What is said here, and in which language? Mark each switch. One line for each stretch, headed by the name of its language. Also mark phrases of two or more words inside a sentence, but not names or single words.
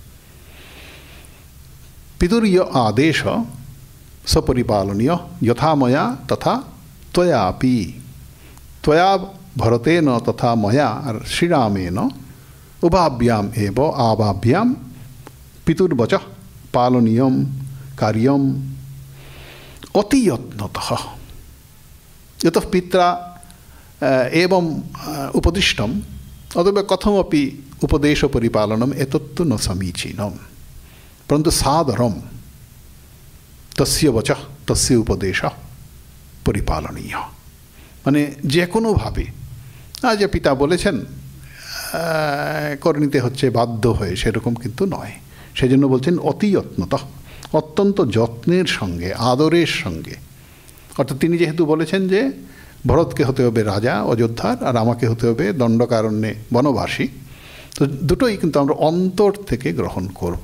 Sanskrit: পিতুর্য আদেশ সপরিপালনীয় যথা ময়া তথা ত্বয়াপি। ত্বয়া ভরতেন তথা ময়া শ্রীরামেন উভাভ্যাম এব আবাভ্যাম পিতুর্বচঃ পালনীয়ম কার্যম অতিযত্নতঃ। यतः पित्रा एवं उपदिष्टम् अतः कथमपि उपदेशपरिपालनम् एतत्तु न समीचीनम्, परन्तु सादरं तस्य वचः तस्य उपदेशः পরিপালনীয়।
Bangla: মানে যে কোনোভাবে যে পিতা বলেছেন করে নিতে হচ্ছে বাধ্য হয়ে, সেরকম কিন্তু নয়। সেজন্য বলছেন
Sanskrit: অতি যত্নতঃ,
Bangla: অত্যন্ত যত্নের সঙ্গে, আদরের সঙ্গে। অর্থাৎ তিনি যেহেতু বলেছেন যে ভরতকে হতে হবে রাজা অযোধ্যার, আর আমাকে হতে হবে দণ্ডকারণ্যে বনবাসী, তো দুটোই কিন্তু আমরা অন্তর থেকে গ্রহণ করব।